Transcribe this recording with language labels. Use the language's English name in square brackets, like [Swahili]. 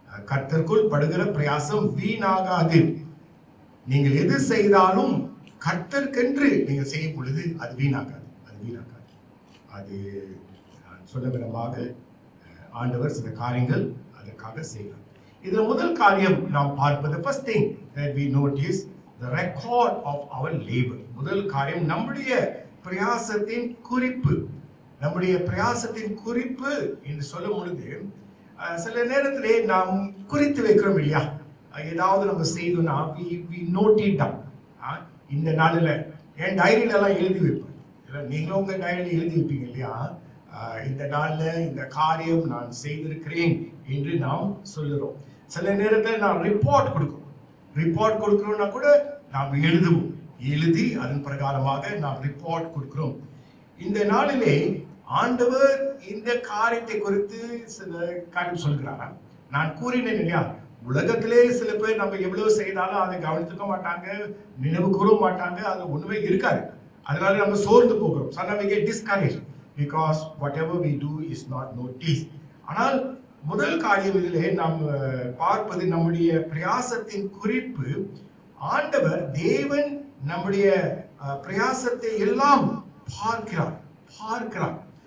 [Tamil] கர்த்தருக்குள் படுகிற பிரயாசம் வீணாகாது. நீங்கள் எது செய்தாலும் கர்த்தருக்கென்று நீங்கள் செய்யும் பொழுது அது வீணாகாது. அது நான் சொல்ல விதமாக ஆண்டவர் சில காரியங்கள் அதற்காக செய்கிறார். இதுல முதல் காரியம் நாம் பார்ப்பது, [English] first thing that we notice, the record of our labor. [Tamil] முதல் காரியம் நம்முடைய பிரயாசத்தின் குறிப்பு. நம்முடைய பிரயாசத்தின் குறிப்பு என்று சொல்லும் பொழுது, சில நேரத்திலே நாம் குறித்து வைக்கிறோம் இல்லையா, ஏதாவது நம்ம செய்தோம்னா [English] we note it down. [Tamil] இந்த நாளில் என் டைரியில எல்லாம் எழுதி வைப்பேன். நீங்களும் உங்க டைரியில எழுதி வைப்பீங்க இல்லையா, இந்த நாளில் இந்த காரியம் நான் செய்திருக்கிறேன் என்று நாம் சொல்லுறோம். சில நேரத்தில் நாம் ரிப்போர்ட் கொடுக்கிறோம்னா கூட நாம் எழுதி அதன் பிரகாரமாக நாம் ரிப்போர்ட் கொடுக்கிறோம். இந்த நாளிலே ஆண்டவர் இந்த காரியத்தை குறித்து சில காரியம் சொல்கிறாரா. நான் கூறினேன் இல்லையா, உலகத்திலே சில பேர் நம்ம எவ்வளவு செய்தாலும் அதை கவனித்துக்க மாட்டாங்க, நினைவு கூற மாட்டாங்க, அது ஒண்ணுமே இருக்காது. அதனால நம்ம சோர்ந்து போகிறோம். [English] Sometimes we get discouraged because whatever we do is not noticed. [Tamil] ஆனால் முதல் காரியம் இதிலே நாம் பார்ப்பது நம்முடைய பிரயாசத்தின் குறிப்பு. ஆண்டவர் தேவன் நம்முடைய பிரயாசத்தை எல்லாம் பார்க்கிறார்.